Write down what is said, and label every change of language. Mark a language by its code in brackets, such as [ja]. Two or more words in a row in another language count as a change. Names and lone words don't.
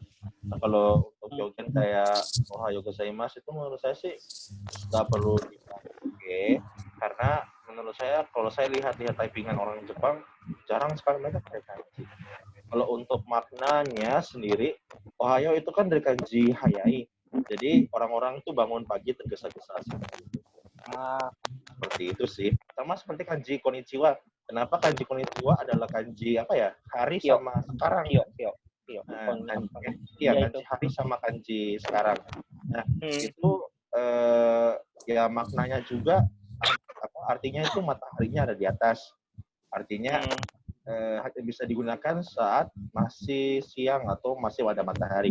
[id] Nah, kalau untuk Hyogen kayak [ja] おはようございます [id] itu menurut saya sih nggak perlu dipakai, karena menurut saya kalau saya lihat typingan orang Jepang jarang sekali mereka pakai kanji. Kalau untuk maknanya sendiri, Ohayo itu kan dari kanji hayai, jadi orang-orang tuh bangun pagi tergesa-gesa. Seperti itu sih. Sama seperti kanji konnichiwa. Kenapa kanji konnichiwa adalah kanji apa ya? Hari sama sekarang. Kanji hari sama kanji sekarang. Nah, itu ya maknanya juga artinya itu mataharinya ada di atas. Artinya bisa digunakan saat masih siang atau masih ada matahari.